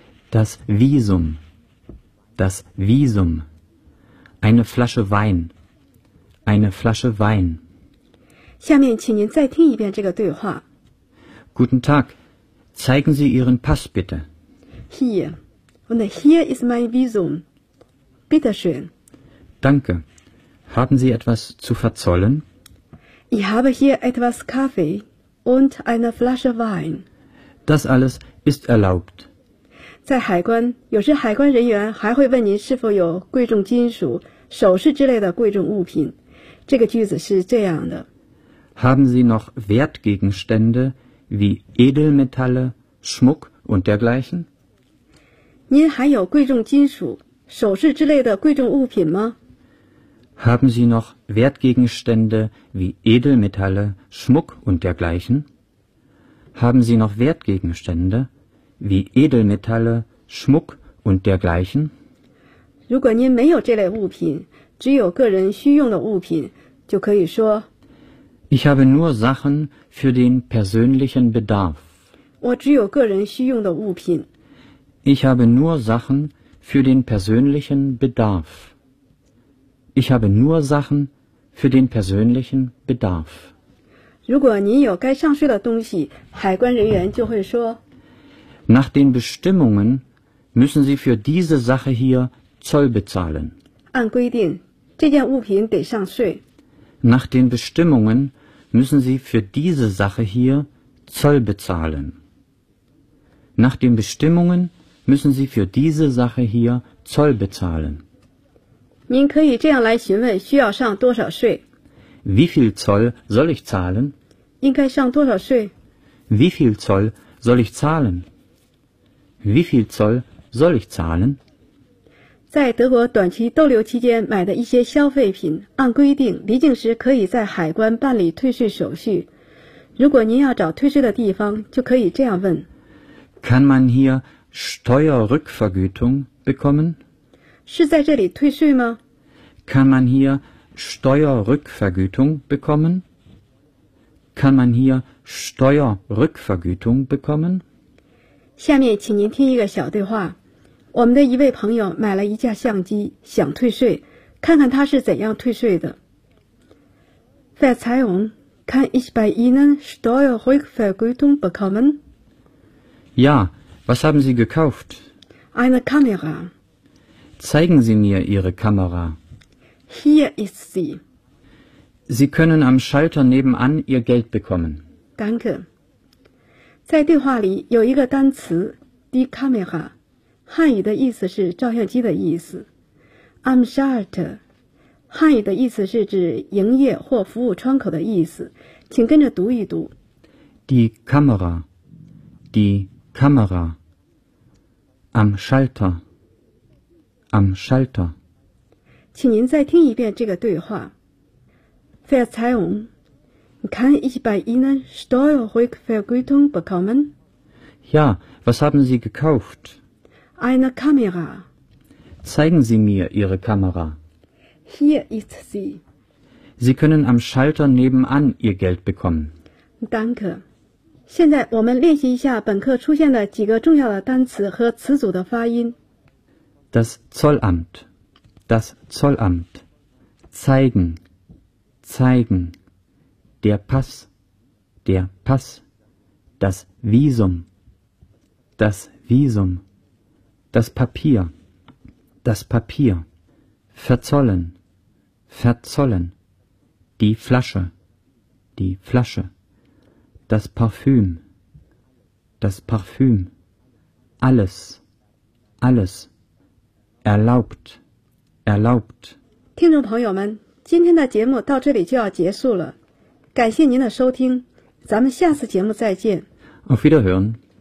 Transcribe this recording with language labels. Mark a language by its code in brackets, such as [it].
[de] Das Visum, das Visum, eine Flasche Wein, eine Flasche Wein. [zh] 下面请您再听一遍这个对话。 [de] Guten Tag, zeigen Sie Ihren Pass bitte. Hier, und hier ist mein Visum. Bitte schön. Danke. Haben Sie etwas zu verzollen? Ich habe hier etwas Kaffee und eine Flasche Wein. Das alles ist erlaubt. [zh] 在海关，有时海关人员还会问您是否有贵重金属、首饰之类的贵重物品。这个句子是这样的 [de] ：Haben Sie noch Wertgegenstände wie Edelmetalle, Schmuck und dergleichen？ [zh] 您还有贵重金属、首饰之类的贵重物品吗 [de] ？Haben Sie noch Wertgegenstände wie Edelmetalle, Schmuck und dergleichen？ Haben Sie noch Wertgegenstände？ Wie Edelmetalle, Schmuck und dergleichen? [zh] 如果您没有这类物品，只有个人需用的物品，就可以说 [de] Ich habe nur Sachen für den persönlichen Bedarf. [zh] 我只有个人需用的物品。 [de] Ich habe nur Sachen für den persönlichen Bedarf. Ich habe nur Sachen für den persönlichen Bedarf. [zh] 如果您有该上税的东西，海关人员就会说 [de] Nach den Bestimmungen müssen Sie für diese Sache hier Zoll bezahlen. [zh] 按规定，这件物品得上税。 [de] Nach den Bestimmungen müssen Sie für diese Sache hier Zoll bezahlen. Nach den Bestimmungen müssen Sie für diese Sache hier Zoll bezahlen. [zh] 您可以这样来询问需要上多少税。 [de] Wie viel Zoll soll ich zahlen? [zh] 应该上多少税。 [de] Wie viel Zoll soll ich zahlen? Wie viel Zoll soll ich zahlen? [zh] 在德国短期逗留期间买的一些消费品，按规定离境时可以在海关办理退税手续。如果您要找退税的地方，就可以这样问 [de] Kann man hier Steuerrückvergütung bekommen? [zh] 是在这里退税吗 [de] Kann man hier Steuerrückvergütung bekommen? Kann man hier Steuerrückvergütung bekommen? [zh] 下面请您听一个小对话。我们的一位朋友买了一架相机，想退税，看看他是怎样退税的。 [de] Verzeihung, kann ich bei Ihnen Steuerrückvergütung bekommen? Ja, was haben Sie gekauft? Eine Kamera. Zeigen Sie mir Ihre Kamera. Hier ist sie. Sie können am Schalter nebenan Ihr Geld bekommen. Danke. [zh] 在对话里有一个单词 die Kamera， 汉语的意思是照相机的意思。 Am Schalter， 汉语的意思是指营业或服务窗口的意思。请跟着读一读。 [de] Die Kamera， die Kamera。 Am Schalter， am Schalter。 [zh] 请您再听一遍这个对话。 [de] Verzeihung, kann ich bei Ihnen Steuerrückvergütung bekommen? Ja, was haben Sie gekauft? Eine Kamera. Zeigen Sie mir Ihre Kamera. Hier ist sie. Sie können am Schalter nebenan Ihr Geld bekommen. Danke. [zh] 现在我们练习一下本课出现的几个重要的单词和词组的发音。 [de] Das Zollamt. Das Zollamt. Zeigen. Zeigen, der Pass, das Visum, das Papier, verzollen, verzollen, die Flasche, das Parfüm, alles, alles, erlaubt, erlaubt. [zh] 听众朋友们今天的节目到这里就要结束了，感谢您的收听，咱们下次节目再见。 [de] Auf Wiederhören。